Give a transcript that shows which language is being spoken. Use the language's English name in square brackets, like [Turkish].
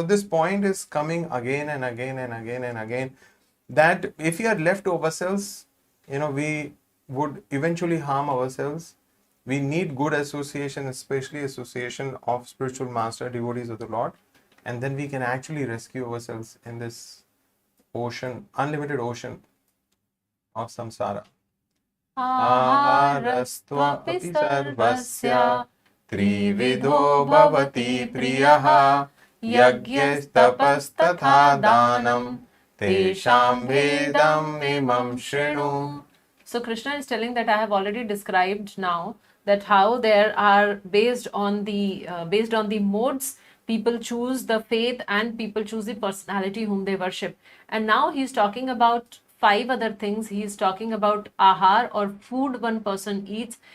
[English] So this point is coming again and again and again and again, that if we are left to ourselves, we would eventually harm ourselves. We need good association, especially association of spiritual master, devotees of the Lord, and then we can actually rescue ourselves in this ocean, unlimited ocean of samsara. [Sanskrit] आहारस्त्वपि सर्वस्य त्रिविधो भवति प्रियः यज्ञस्तपस्तथा दानं तेषां भेदम् इमं शृणु. [English] So Krishna is telling that I have already described now that how there are based on the modes, people choose the faith and people choose the personality whom they worship. And now he is talking about 5 other things. He is talking about ahar or food one person eats.